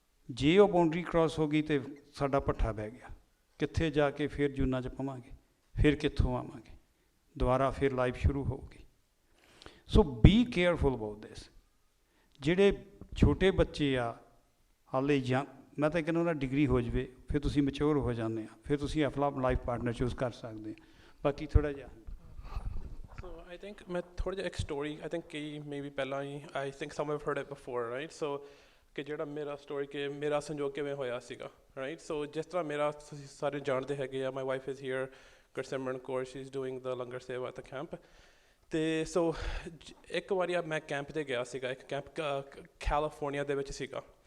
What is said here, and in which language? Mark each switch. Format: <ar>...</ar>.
<pa>ਜੇ ਉਹ boundary cross ਹੋ ਗਈ ਤਾਂ ਸਾਡਾ ਭੱਠਾ ਬਹਿ ਗਿਆ. ਕਿੱਥੇ ਜਾ ਕੇ ਫਿਰ ਜੂਨਾਂ 'ਚ ਪਵਾਂਗੇ, ਫਿਰ ਕਿੱਥੋਂ ਆਵਾਂਗੇ, ਦੁਬਾਰਾ ਫਿਰ ਲਾਈਫ ਸ਼ੁਰੂ ਹੋਊਗੀ.</pa> <en>So be careful about this.</en> <pa>ਜਿਹੜੇ ਛੋਟੇ ਬੱਚੇ ਆ ਹਾਲੇ, ਜਾਂ ਮੈਂ ਤਾਂ ਕਹਿੰਦਾ ਉਹਨਾਂ ਡਿਗਰੀ ਹੋ ਜਾਵੇ, ਫਿਰ ਤੁਸੀਂ ਮੈਚੋਰ ਹੋ ਜਾਂਦੇ ਆ, ਫਿਰ ਤੁਸੀਂ ਆਪਣਾ ਲਾਈਫ ਪਾਰਟਨਰ ਚੂਜ਼ ਕਰ ਸਕਦੇ ਆ. ਬਾਕੀ ਥੋੜ੍ਹਾ ਜਿਹਾ</pa> <en>I think</en> <pa>ਮੈਂ ਥੋੜ੍ਹਾ ਜਿਹਾ ਇੱਕ ਸਟੋਰੀ,</pa> <en>I think</en> <pa>ਕਿ ਮੇਬੀ ਪਹਿਲਾਂ ਹੀ,</pa> <en>I think some have heard it before, right?</en> <pa>So ਕਿ ਜਿਹੜਾ ਮੇਰਾ ਸਟੋਰੀ, ਕਿ ਮੇਰਾ ਸੰਜੋਗ ਕਿਵੇਂ ਹੋਇਆ ਸੀਗਾ, ਰਾਈਟ? ਸੋ ਜਿਸ ਤਰ੍ਹਾਂ ਮੇਰਾ, ਤੁਸੀਂ ਸਾਰੇ ਜਾਣਦੇ ਹੈਗੇ ਆ,</pa> <en>my wife is here,</en> <pa>Gursimran Kaur,</pa> <en>She is doing the langar seva at the camp.</en> <pa>ਅਤੇ ਸੋ ਇੱਕ ਵਾਰੀ ਮੈਂ ਕੈਂਪ 'ਤੇ ਗਿਆ ਸੀਗਾ, ਇੱਕ ਕੈਂਪ ਕੈਲੀਫੋਰਨੀਆ ਦੇ ਵਿੱਚ ਸੀਗਾ.</pa>